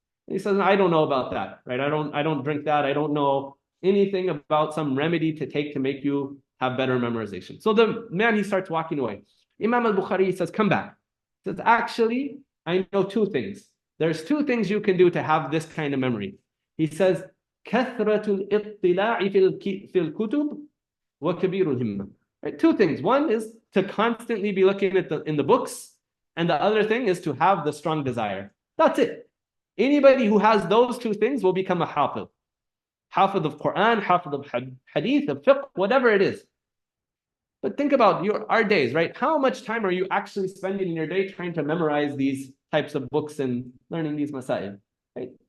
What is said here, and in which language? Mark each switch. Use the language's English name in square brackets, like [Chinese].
[English] And he says, I don't know about that, right? I don't drink that. I don't know anything about some remedy to take to make you have better memorization. So the man, he starts walking away. Imam al-Bukhari says, come back. He says, actually, I know two things. There's two things you can do to have this kind of memory. He says, [Arabic] كثرة الاطلاع في الكتب وكبير الهمة. [English] Right? Two things. One is to constantly be looking in the books, and the other thing is to have the strong desire. That's it. Anybody who has those two things will become a hafiz. Hafiz of Quran, hafiz of hadith, of fiqh, whatever it is. But think about our days, right? How much time are you actually spending in your day trying to memorize these types of books and learning these masail, right?